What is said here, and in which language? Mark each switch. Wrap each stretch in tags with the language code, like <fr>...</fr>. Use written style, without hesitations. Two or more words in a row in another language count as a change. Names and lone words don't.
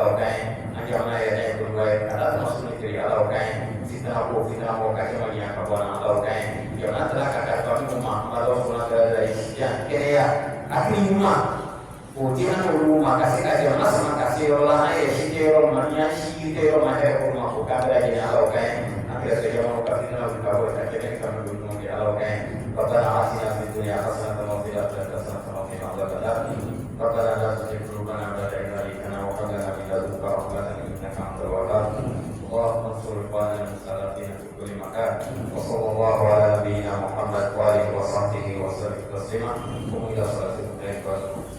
<bm>ka ɲi an jamana yɛrɛ ye dunuba ye ala tɛna sunu teri ala ka ɲi fitina ko ka caman ɲɛ ka bɔ na ala ka ɲi jamana tila ka kalifa minnu ma ala fana kɛra kɛnɛya hakili ɲuman o dira n'olu ma ka se ka jamana sama ka se yɔrɔ la an yɛrɛ si tɛ yɔrɔ ma ni an si tɛ yɔrɔ ma hɛrɛ ko ma o k'an bɛɛ lajɛlen ala ka ɲi</bm> <ar>an kɛrɛfɛ jamanaw ka fitina wuli ka bɔ ka kɛnɛ ka don ɲɔgɔn kɛ ala ka ɲi ربنا آتنا في الدنيا حسنة وفي الآخرة حسنة وقنا عذاب النار ربنا لا تزغ قلوبنا بعد إذ هديتنا وهب لنا من لدنك رحمة إنك أنت الوهاب اللهم انصر إخواننا المستضعفين في كل مكان وصلى الله على نبينا محمد وآله وصحبه وسلم تسليما قوموا إلى صلاتكم.</ar>